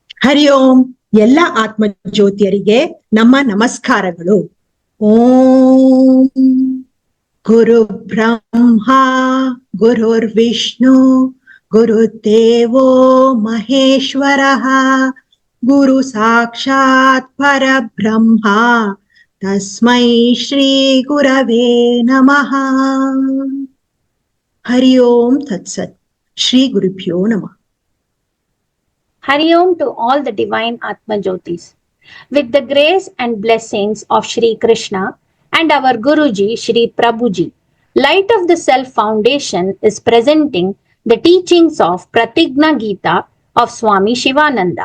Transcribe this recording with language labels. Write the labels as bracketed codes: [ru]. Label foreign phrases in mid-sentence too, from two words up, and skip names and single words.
[sa] ಹರಿ ಓಂ. [kn] ಎಲ್ಲ ಆತ್ಮ ಜ್ಯೋತಿಯರಿಗೆ ನಮ್ಮ ನಮಸ್ಕಾರಗಳು. [sa] ಓಂ ಗುರು ಬ್ರಹ್ಮ ಗುರುರ್ ವಿಷ್ಣು ಗುರುದೇವೋ ಮಹೇಶ್ವರಃ ಗುರು ಸಾಕ್ಷಾತ್ ಪರಬ್ರಹ್ಮ ತಸ್ಮೈ ಶ್ರೀ ಗುರವೇ ನಮಃ. ಹರಿ ಓಂ ತತ್ಸತ್. ಶ್ರೀ ಗುರುಭ್ಯೋ ನಮಃ. [en] Hari Om to all the divine Atma Jyotis. With the grace and blessings of Shri Krishna and our Guruji Shri Prabhuji, Light of the Self Foundation is presenting the teachings of Pratigna Gita of Swami Shivananda.